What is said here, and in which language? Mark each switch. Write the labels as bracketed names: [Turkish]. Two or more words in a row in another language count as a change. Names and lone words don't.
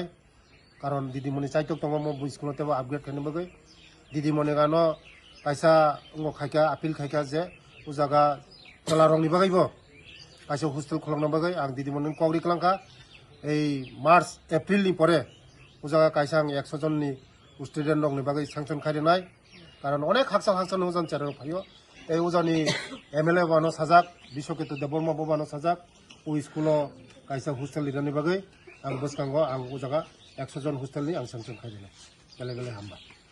[Kok Borok] karon didimoni chaitok tongo mo school tebo upgrade khaini bagui didimoni gano kaisa ngo khaika appeal khaika je o jaga tolarongni bagaibo kaisa hostel kholongna bagai ang didimoni kogri klangka ei March April ni pore o jaga kaisa ang 100 jonni student rokni bagai sanction kharinai karon onek haksal-haksal ojan chererok phayo এই ওজানি MLA বানো সাজাক বিশ্বকেতু দেববর্মা বানো সাজাক ও স্কুল কাইসা হোস্টেল লিরানি বাগৈ আং বসকাঙ্গ আং ও জায়গা 100 জন হোস্টেলনি আং সাংসন খাইদিনা গেলে হামবা